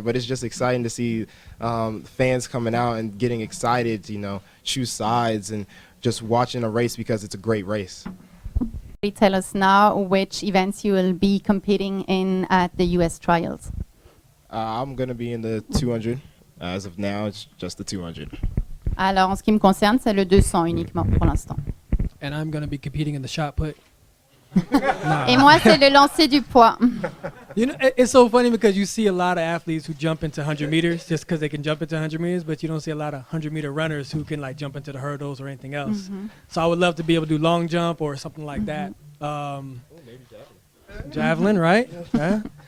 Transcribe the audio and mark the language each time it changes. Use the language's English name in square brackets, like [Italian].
[English] But it's just exciting to see fans coming out and getting excited to, you know, choose sides and just watching a race because it's a great race. Tell us now which events you will be competing in at the US trials. I'm going to be in the 200. As of now, it's just the 200. [French] Alors, en ce qui me concerne, c'est le 200 uniquement pour l'instant. [English] And I'm going to be competing in the shot put. [French] Et moi, c'est le lancer du poids. [English] You know, it's so funny because you see a lot of athletes who jump into 100 meters just because they can jump into 100 meters, but you don't see a lot of 100-meter runners who can like jump into the hurdles or anything else. So I would love to be able to do long jump or something like that. Maybe javelin, right? Yeah.